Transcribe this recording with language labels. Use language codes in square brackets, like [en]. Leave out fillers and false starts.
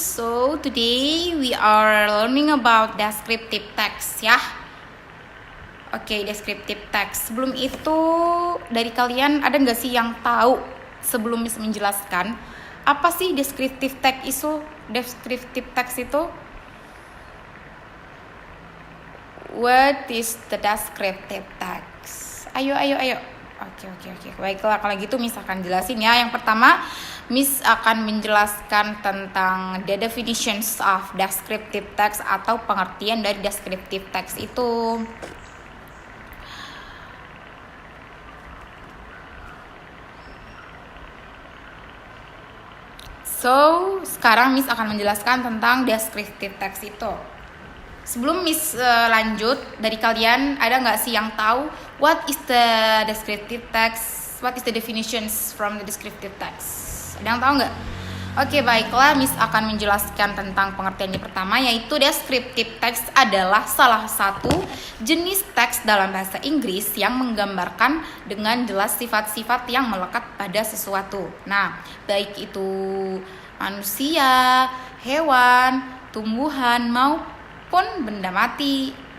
[en] So today we are learning about descriptive text ya. [id] Oke, descriptive text. Sebelum itu, dari kalian ada nggak sih yang tahu sebelum Miss menjelaskan apa sih descriptive text itu? Descriptive text itu? [en] What is the descriptive text? [id] Ayo. Oke. Baiklah, kalau gitu Miss akan jelasin ya. Yang pertama, Miss akan menjelaskan tentang the definitions of descriptive text atau pengertian dari descriptive text itu. So, sekarang Miss akan menjelaskan tentang descriptive text itu. Sebelum Miss lanjut, dari kalian ada nggak sih yang tahu what is the descriptive text? [en] What is the definitions from the descriptive text? [id] Ada yang tahu nggak? Oke, baiklah, Miss akan menjelaskan tentang pengertiannya pertama, yaitu descriptive text adalah salah satu jenis teks dalam bahasa Inggris yang menggambarkan dengan jelas sifat-sifat yang melekat pada sesuatu. Nah, baik itu manusia, hewan, tumbuhan, maupun benda mati.